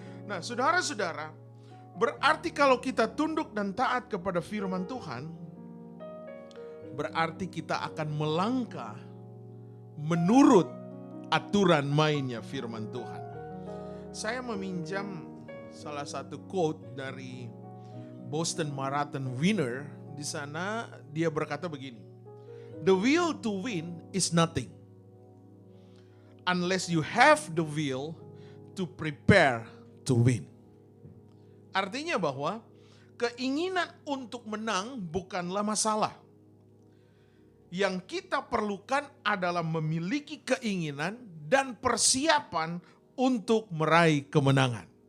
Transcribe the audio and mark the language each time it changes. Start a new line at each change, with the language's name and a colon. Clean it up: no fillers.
Indonesian: Nah, saudara-saudara, berarti kalau kita tunduk dan taat kepada firman Tuhan, berarti kita akan melangkah menurut aturan mainnya firman Tuhan. Saya meminjam salah satu quote dari Boston Marathon winner. Di sana dia berkata begini,
English: "The will to win is nothing unless you have the will to prepare to win.
Indonesian: Artinya bahwa keinginan untuk menang bukanlah masalah. Yang kita perlukan adalah memiliki keinginan dan persiapan untuk meraih kemenangan.